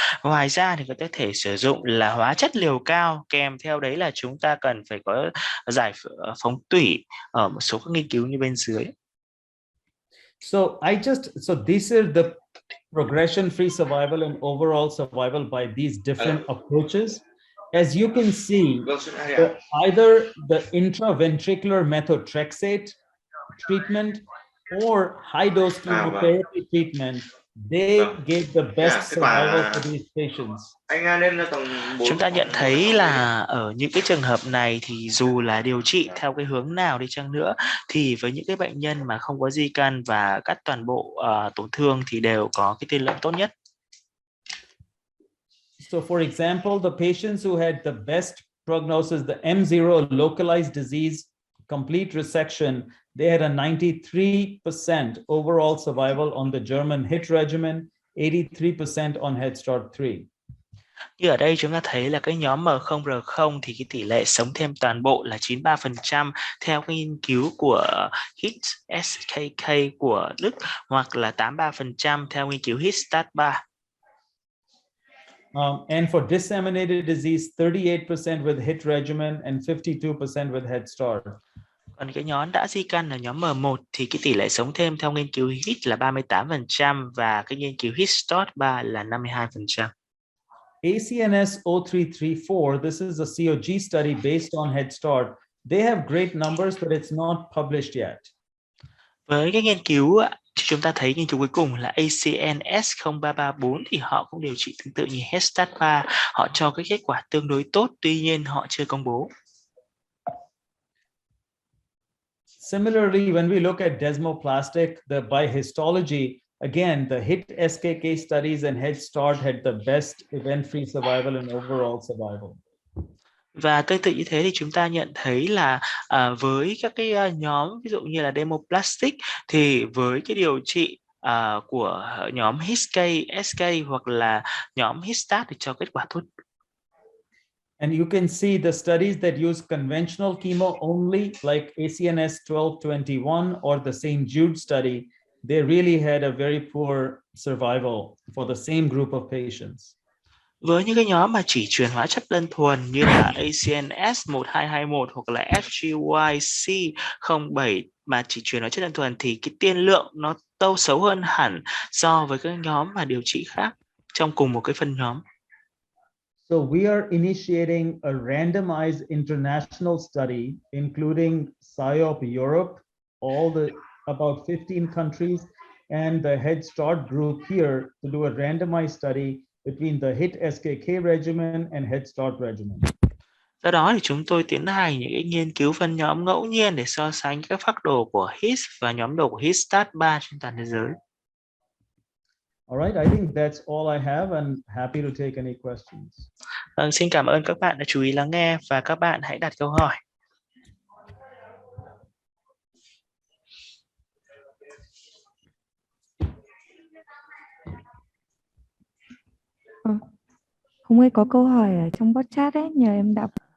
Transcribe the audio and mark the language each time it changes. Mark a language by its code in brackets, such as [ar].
[vi] Ngoài ra thì có thể sử dụng là hóa chất liều cao, kèm theo đấy là chúng ta cần phải có giải phóng tủy ở một số các nghiên cứu như bên dưới. [en] So these are the progression-free survival and overall survival by these different approaches. As you can see, either the intraventricular methotrexate treatment or high-dose chemotherapy treatment, they gave the best survival for these patients. [vi] Chúng ta nhận thấy là ở những cái trường hợp này thì dù là điều trị theo cái hướng nào đi chăng nữa thì với những cái bệnh nhân mà không có di căn và cắt toàn bộ tổn thương thì đều có cái tiên lượng tốt nhất. [en] So for example, the patients who had the best prognosis, the M0 localized disease, complete resection, they had a 93% overall survival on the German HIT regimen, 83% on Head Start 3. [vi] Như ở đây chúng ta thấy là cái nhóm M0R0 thì cái tỷ lệ sống thêm toàn bộ là 93% theo cái nghiên cứu của HIT-SKK của Đức hoặc là 83% theo nghiên cứu HIT-STAT3. [en] And for disseminated disease, 38% with HIT regimen and 52% with Head Start. [vi] Còn cái nhóm đã di căn là nhóm M1 thì cái tỷ lệ sống thêm theo nghiên cứu HIT là 38% và cái nghiên cứu HIT-STAT3 là 52%. [en] ACNS 0334, this is a COG study based on Head Start. They have great numbers, but it's not published yet. [vi] Với cái nghiên cứu chúng ta thấy nghiên cứu cuối cùng là ACNS 0334 thì họ cũng điều trị tương tự như HIT-STAT3. Họ cho cái kết quả tương đối tốt, tuy nhiên họ chưa công bố. [en] Similarly, when we look at desmoplastic, by histology, again, the HIT-SKK studies and Head Start had the best event-free survival and overall survival. [vi] Và tương tự như thế thì chúng ta nhận thấy là với các cái nhóm ví dụ như là demoplastic thì với cái điều trị của nhóm HIT-SK, SK hoặc là nhóm HIT-STAT thì cho kết quả tốt. [en] And you can see the studies that use conventional chemo only, like ACNS 1221 or the St. Jude study, they really had a very poor survival for the same group of patients. [vi] Với những cái nhóm mà chỉ truyền hóa chất đơn thuần như là ACNS 1221 hoặc là FGYC07 mà chỉ truyền hóa chất đơn thuần thì cái tiên lượng nó xấu hơn hẳn so với các nhóm mà điều trị khác trong cùng một cái phân nhóm. [en] So we are initiating a randomized international study, including PSYOP Europe, about 15 countries, and the Head Start group here to do a randomized study between the HIT SKK regimen and Head Start regimen. [vi] Do đó thì chúng tôi tiến hành những cái nghiên cứu phân nhóm ngẫu nhiên để so sánh các phác đồ của HIT và nhóm đồ của HIT Start 3 trên toàn thế giới. [en] All right, I think that's all I have and happy to take any questions. [vi] Xin cảm ơn các bạn đã chú ý lắng nghe và các bạn hãy đặt câu hỏi. Không ai có câu hỏi ở trong bot chat ấy, nhờ em đọc.